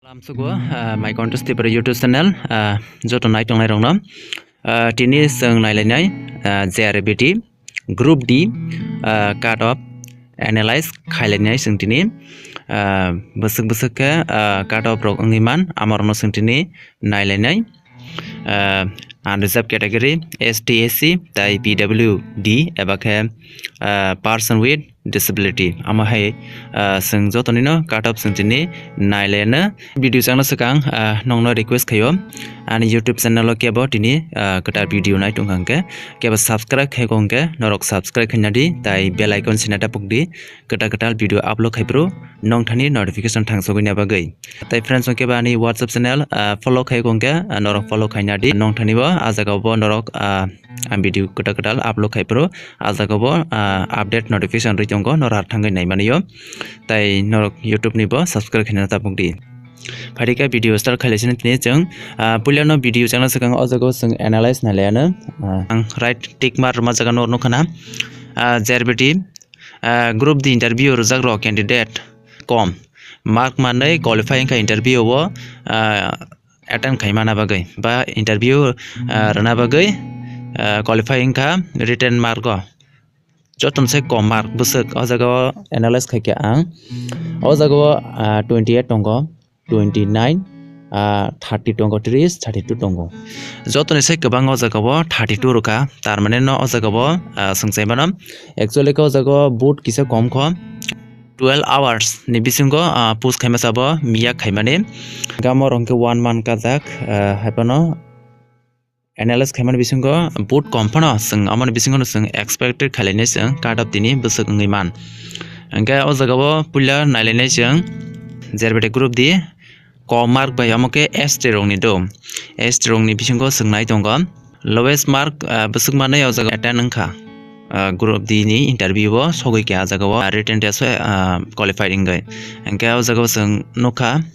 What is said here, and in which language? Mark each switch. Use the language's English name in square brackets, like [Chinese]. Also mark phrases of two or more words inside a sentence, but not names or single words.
[Kok Borok] Sugo [English] my contest [Kok Borok] di YouTube channel joto nai tongnai rongno tini seng nailainai JRBT [English] Group D cut off [Kok Borok] analyze khailainai seng tini busuk ke cut off rok ngiman amorno seng tini nailainai [English] unreserved category ST/SC [Kok Borok] tai PWD eba ke [English] person with disability [Kok Borok] ama hai seng jotoni no [English] cut off [Kok Borok] seng tini nailena video changna sakang nongno request khayo ani YouTube channel ke bo tini kata video nai tongkangke ke ba subscribe khai gongke norok subscribe khainadi tai [English] bell icon [Kok Borok] sinata pukdi kata [English] video upload [Kok Borok] khaibro nongthani notification thangsogoi na bagai tai friends ke ba ani WhatsApp [English] channel follow [Kok Borok] khai gongke norok follow khainadi nongthani bo ajaga bo norok video kata upload khaibro ajaga bo [English] update notification [Kok Borok] ritongo norar thangai nai maniyo tai norok YouTube ni bo subscribe khaina ta pukdi Padika [English] video start [Kok Borok] khailesini tini jeng pulyano video changna sakang ojago seng analyze nalaina [English] right tick mark [Kok Borok] ma jaga nor nokhana JRBT group the interview rojak ro candidate kom mark manai qualifying ka interview wo attend khaimana bagai ba interview rana bagai qualifying ka [English] written mark [Kok Borok] go joton se kom mark busuk ojago analyze khaike ang ojago 28 tongo 29 30 tongo 30 32 tongo jotoni se kobang ojagao 32 roka tar mane no ojagao sungchai manam actually ko ojagao boot kisa kom kho [English] 12 hours [Kok Borok] ni bisingo post khaima sabo miya khaimane gamor onke [English] 1 month [Kok Borok] ka jak haipano analyze khaimane bisingo boot kompano sung amane bisingo sung expected khalaine sung [English] cut off [Kok Borok] tini busuk ngiman angka ojagao pulla nailene sung JRBT group di kom mark by amoke S rong ni do S rong ni bisingo sungnai tongo [English] lowest mark [Kok Borok] busuk manai ojaga attend angkha group di ni interview bo sogoi ke ajaga bo [English] written test qualified [Kok Borok] ingai angka ojaga sung nokha